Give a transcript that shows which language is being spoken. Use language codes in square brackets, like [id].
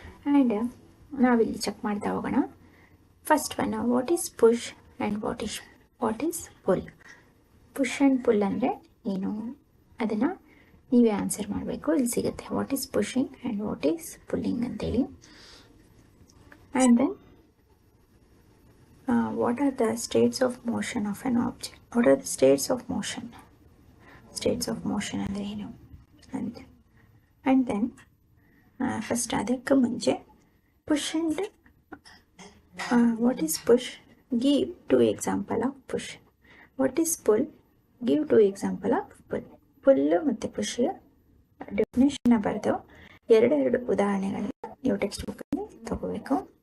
[en] and [kn] ನಾವಿಲ್ಲಿ check ಮಾಡ್ತಾ ಹೋಗೋಣ. [en] First one, what is push and what is pull? [kn] Push and pull ಅಂದರೆ ಏನು ಅದನ್ನು ನೀವೇ ಆನ್ಸರ್ ಮಾಡಬೇಕು. ಇಲ್ಲಿ ಸಿಗುತ್ತೆ [en] What is pushing and what is pulling ಅಂತೇಳಿ. And then what are the states of motion of an object? What are the states of motion? States of motion [kn] ಅಂದರೆ ಏನು ಅಂತ. [en] and then first [kn] ಅದಕ್ಕೆ ಮುಂಚೆ [en] Push and what is push? Give 2 example of push. What is pull? Give 2 example of pull. [kn] Full ಮತ್ತು push ಡೆಫಿನೇಷನ್ನ ಬರೆದು ಎರಡೆರಡು ಉದಾಹರಣೆಗಳನ್ನ ನೀವು text ಬುಕ್ಕಲ್ಲಿ ತಗೋಬೇಕು.